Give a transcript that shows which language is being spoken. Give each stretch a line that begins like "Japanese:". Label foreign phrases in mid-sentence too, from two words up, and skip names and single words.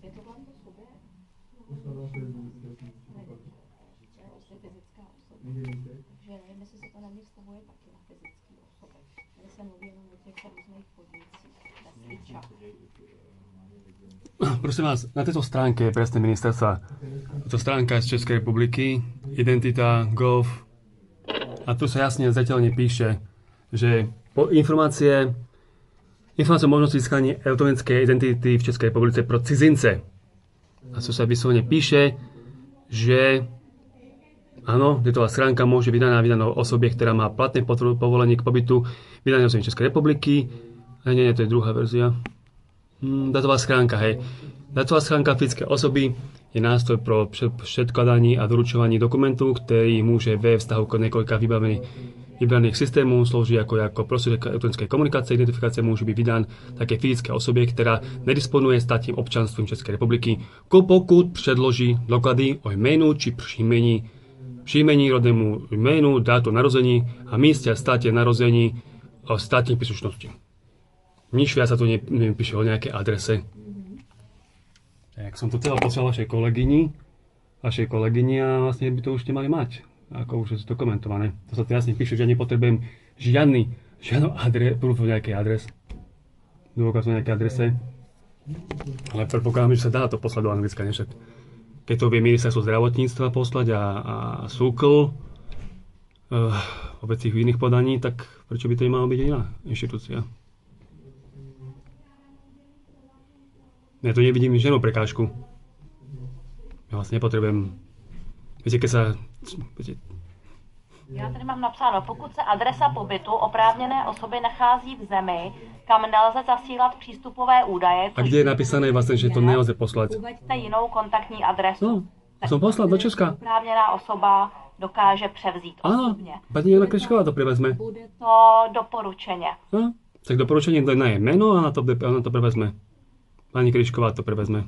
Czech: Je to vlastně subjekt? To je fyzická osoba. Takže nevím, jestli se to na mě vztahuje taky na fyzické osoby. Tady se mluví jenom o těch různých podnicích. Prosím vás,
Slovak: na tejto stránke presne ministerstva, to stránka z Českej republiky, identita, gov, a tu sa jasne zreteľne píše, že informácie o možnosti získania elektronickej identity v Českej republice
Czech: pro cizince.
Slovak: A tu sa vyslovene píše, že áno, datová schránka môže vydaná osobie, ktorá má platné povolenie k pobytu vydanej osobe Českej republiky. Nie, to je druhá verzia. Datová schránka, hej.
Czech: Datová schránka fyzické osoby je nástroj pro předkladání a doručování dokumentů, který může ve vztahu k několika vybraných systémů slouží jako prostředek elektronické komunikace. Identifikace může být vydán také fyzické osobě, která nedisponuje státním občanstvím České republiky, pokud předloží doklady o jménu či příjmení, rodnému jménu, dátu narození a místě a státě narození o státní příslušnosti.
Slovak: Nič viac sa tu nepíše o nejakej adrese. Tak som to celé poslal vašej kolegyni a vlastne by to už nemali mať. Ako už je to dokumentované. To sa tu jasne píše, že ja nepotrebujem žiadnu prúf o nejakej adres. Dôkaz o nejakej adrese. Ale predpokladám, že sa dá to poslať do Anglicka, ne však. Keď to vie ministerstvo zdravotníctva poslať a SÚKL o vecích v iných podaní, tak prečo by to nemala byť iná inštitúcia? Ja tu nevidím žiadnu prekážku. Ja vlastne nepotrebujem... Viete, keď sa...
Czech: Já tady mám napsáno, pokud se adresa pobytu oprávněné osoby nachází v zemi, kam nelze zasílat přístupové údaje,
Slovak: A kde je napísané vlastne, že to nelze poslať?
Czech: uveďte jinou kontaktní adresu.
Slovak: No, som poslal do Česka.
Czech: Oprávněná osoba dokáže převzít osobně.
Slovak: Áno, pani Jana Krišková to prevezme.
Czech: Bude to doporučeně.
Slovak: No, tak doporučenie na jej meno a ona to prevezme. Pani Krišková to prevezme.